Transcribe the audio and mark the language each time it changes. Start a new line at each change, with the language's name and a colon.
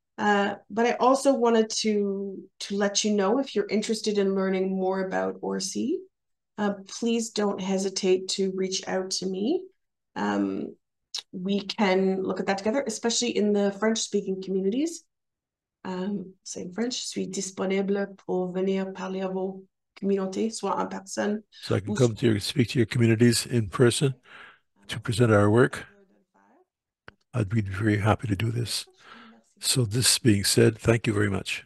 English: But I also wanted to let you know, if you're interested in learning more about ORC, please don't hesitate to reach out to me. We can look at that together, especially in the French-speaking communities. Saying French,
French: je suis disponible pour venir parler à vos communautés, soit en personne.
English: So I can come to speak to your communities in person to present our work. I'd be very happy to do this. So this being said, thank you very much.